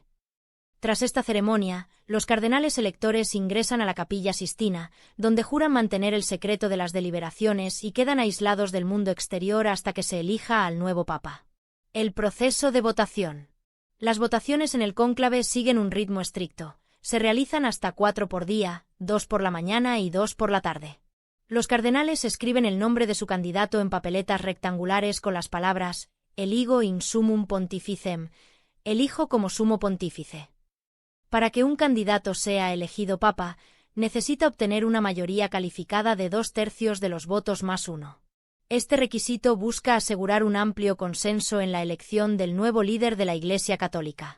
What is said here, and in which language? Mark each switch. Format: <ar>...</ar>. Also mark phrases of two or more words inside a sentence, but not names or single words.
<es>Tras esta ceremonia, los cardenales electores ingresan a la Capilla Sistina, donde juran mantener el secreto de las deliberaciones y quedan aislados del mundo exterior hasta que se elija al nuevo Papa. El proceso de votación. Las votaciones en el cónclave siguen un ritmo estricto. Se realizan hasta 4 por día, 2 por la mañana y 2 por la tarde. Los cardenales escriben el nombre de su candidato en papeletas rectangulares con las palabras</es> <la>«Eligo in summum pontificem»,</la> <es>elijo como sumo pontífice. Para que un candidato sea elegido papa, necesita obtener una mayoría calificada de 2/3 de los votos más 1. Este requisito busca asegurar un amplio consenso en la elección del nuevo líder de la Iglesia Católica.</es>